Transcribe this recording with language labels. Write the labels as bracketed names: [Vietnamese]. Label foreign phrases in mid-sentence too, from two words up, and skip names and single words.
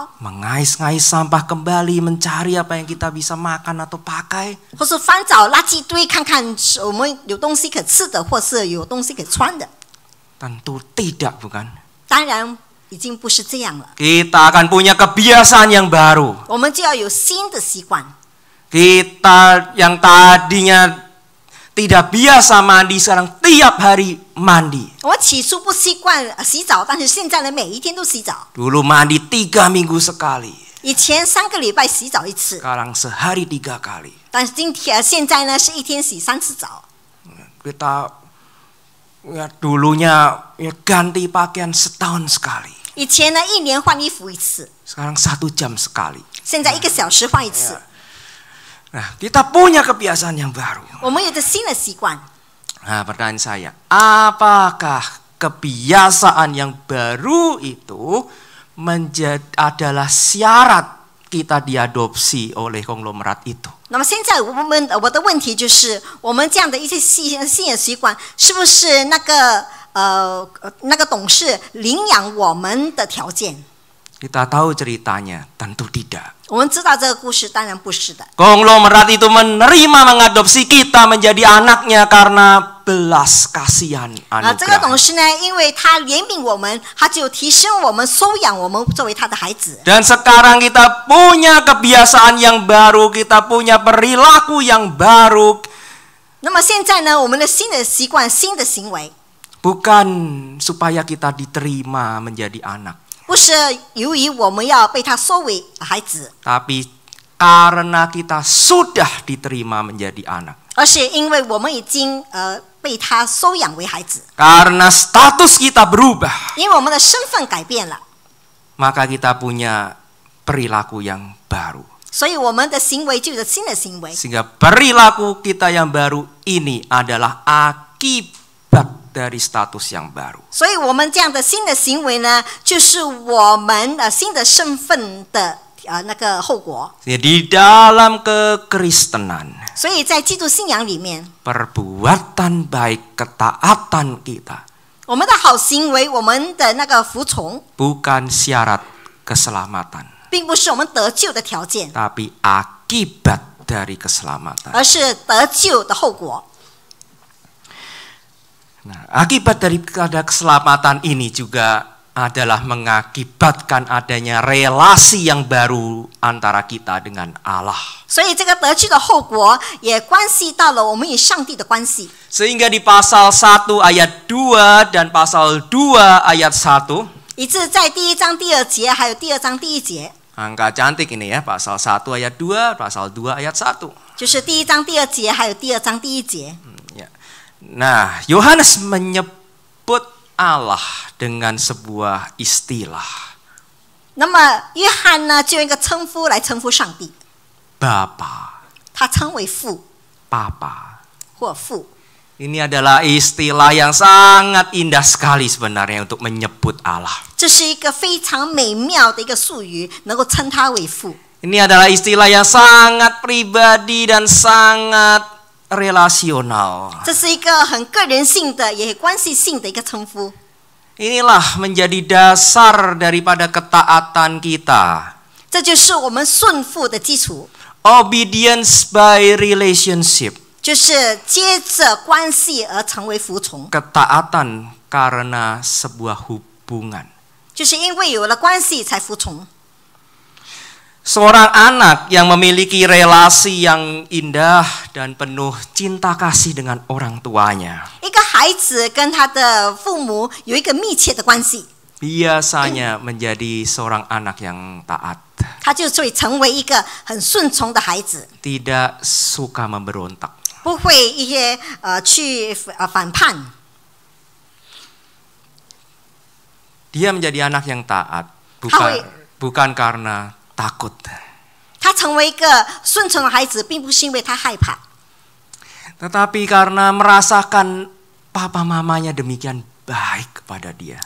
[Indonesian] mengais-ngais sampah kembali, mencari apa yang kita bisa makan atau pakai. [Chinese] 或是翻找垃圾堆看看我们有东西可吃的，或是有东西可穿的。 [Indonesian] Tentu tidak, bukan? [Chinese] 当然已经不是这样了， [Indonesian] Kita akan punya kebiasaan yang baru. [Chinese] 我们就要有新的习惯。 [Indonesian] Kita yang tadinya tidak biasa mandi sekarang tiap hari mandi. [Chinese] 我起初不习惯洗澡，但是现在呢，每一天都洗澡。 [Indonesian] Dulu mandi 3 minggu sekali. [Chinese] 以前3个礼拜洗澡一次， [Indonesian] Sekarang sehari 3 kali. [Chinese] 但是现在呢是一天洗3次澡。 [Indonesian] Kita dulunya ganti pakaian setahun sekali. [Chinese] 以前呢1年换衣服一次， [Indonesian] Sekarang 1 jam sekali. [Chinese] 现在1个小时换一次。 [Indonesian] Nah, kita punya kebiasaan yang baru. [Chinese] 我们有着新的习惯。 [Indonesian] Nah, pertanyaan saya, apakah kebiasaan yang baru itu adalah syarat kita diadopsi oleh konglomerat itu? [Chinese] 那么现在我的问题就是，我们这样的一些新的习惯，是不是那个董事领养我们的条件？ [Indonesian] Kita tahu ceritanya, tentu tidak. [Chinese] 我们知道这个故事，当然不是的。 [Indonesian] Konglomerat itu menerima mengadopsi kita menjadi anaknya karena belas kasihan [Chinese] 这个董 [Indonesian] anugerah. [Chinese] 事呢，因为他怜悯我们，他就提升我们，收养我们作为他的孩子。 [Indonesian] Dan sekarang kita punya kebiasaan yang baru, kita punya perilaku yang baru. [Chinese] 那么现在呢，我们的新的习惯、新的行为， [Indonesian] bukan supaya kita diterima menjadi anak, [Chinese] 不是由于我们要被他收为孩子， [Indonesian] tapi karena kita sudah diterima menjadi anak. [Chinese] 而是因为我们已经被他收养为孩子， [Indonesian] Karena status kita berubah, [Chinese] 因为我们的身份改变了， [Indonesian] maka kita punya perilaku yang baru. [Chinese] 所以我们的行为就有新的行为。 [Indonesian] Sehingga perilaku kita yang baru ini adalah akibat dari status yang baru. [Chinese] 所以我们这样的新的行为呢，就是我们新的身份的那个后果。 [Indonesian] Di dalam kekristenan, [Chinese] 所以在基督信仰里面， [Indonesian] perbuatan baik, ketaatan kita [Chinese] 我们的好行为，我们的那个服从， [Indonesian] bukan syarat keselamatan, [Chinese] 并不是我们得救的条件， [Indonesian] tapi akibat dari keselamatan. [Chinese] 而是得救的后果。 [Indonesian] Nah, akibat daripada keselamatan ini juga adalah mengakibatkan adanya relasi yang baru antara kita dengan Allah. [Chinese] 所以这个得救的后果也关系到了我们与上帝的关系。 [Indonesian] Sehingga di pasal 1 ayat 2 dan pasal 2 ayat 1, [Chinese] 以致在第1章第2节，还有第2章第1节， [Indonesian] angka cantik ini ya, pasal 1 ayat 2, pasal 2 ayat 1. [Chinese] 就是第1章第2节，还有第2章第1节。 [Indonesian] Ya. Nah, Yohanes menyebut Allah dengan sebuah istilah, [Chinese] 那么约翰呢，就用一个称呼来称呼上帝， [Indonesian] Bapa, [Chinese] 他称为父 [Indonesian] Papa. [Chinese] 或父。 [Indonesian] Ini adalah istilah yang sangat indah sekali sebenarnya untuk menyebut Allah. [Chinese] 这是一个非常美妙的一个术语，能够称他为父。 [Indonesian] Ini adalah istilah yang sangat pribadi dan sangat relasional. [Chinese] 这是一个很个人性的，也关系性的一个称呼。 [Indonesian] Inilah menjadi dasar daripada ketaatan kita. [Chinese] 这就是我们顺服的基础， [English] Obedience by relationship. [Chinese] 就是接着关系而成为服从， [Indonesian] Ketaatan karena sebuah hubungan. [Chinese] 就是因为有了关系才服从。 [Indonesian] Seorang anak yang memiliki relasi yang indah dan penuh cinta kasih dengan orang tuanya, [Chinese] 一个孩子跟他的父母有一个密切的关系， [Indonesian] biasanya menjadi seorang anak yang taat, [Chinese] 他就会成为一个很顺从的孩子， [Indonesian] tidak suka memberontak. [Chinese] 不会一些去反叛。 [Indonesian] Dia menjadi anak yang taat Tahu. bukan karena takut, [Chinese] 他成为一个顺从的孩子，并不是因为他害怕， [Indonesian] tetapi karena merasakan papa mamanya demikian baik kepada dia.